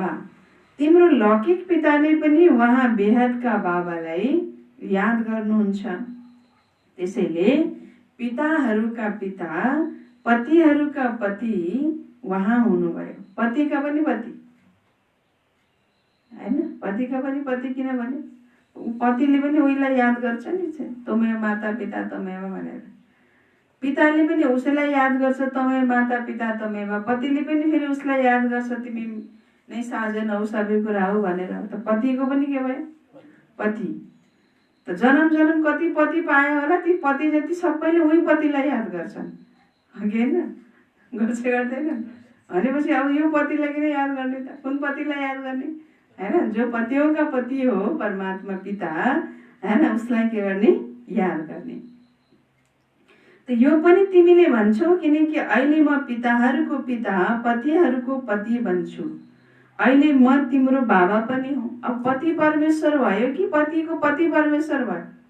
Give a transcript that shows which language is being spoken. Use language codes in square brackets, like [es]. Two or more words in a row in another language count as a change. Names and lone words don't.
[ne] तिम्रो लौकिक पिताले पनि उहाँ बेहदका बाबालाई याद गर्नुहुन्छ। त्यसैले पिताहरूका पिता, पतिहरूका पति उहाँ हुनुभयो। पतिका पनि पति, होइन? पतिका पनि पति, किनभने पतिले पनि उहीलाई याद गर्छ नि, [sa] तमेव माता पिता तमेव भनेर। [ne] पिताले पनि उसैलाई याद गर्छ, [sa] तमेव माता पिता तमेव। [ne] पतिले पनि फेरि उसलाई याद गर्छ, तिमी नै साजन हौ, सबै कुरा हो भनेर। त पतिको पनि के भयो? पति। त जन्म कति पति पायो होला, ती पति जति सबैले उही पतिलाई याद गर्छन्, होइन? गर्दैनन् भनेपछि अब यो पतिलाई किन याद गर्ने त? कुन पतिलाई याद गर्ने, होइन? [hi] जो पतियों का पति हो परमात्मा पिता, [ne] होइन? उसलाई के गर्ने? याद गर्ने। त यो पनि तिमीले भन्छौ, किनकि अहिले म पिताहरूको पिता, पतिहरूको पति बन्छु। अहिले म तिम्रो बाबा पनि हुँ। अब पति परमेश्वर भयो कि पतिको पति परमेश्वर भयो?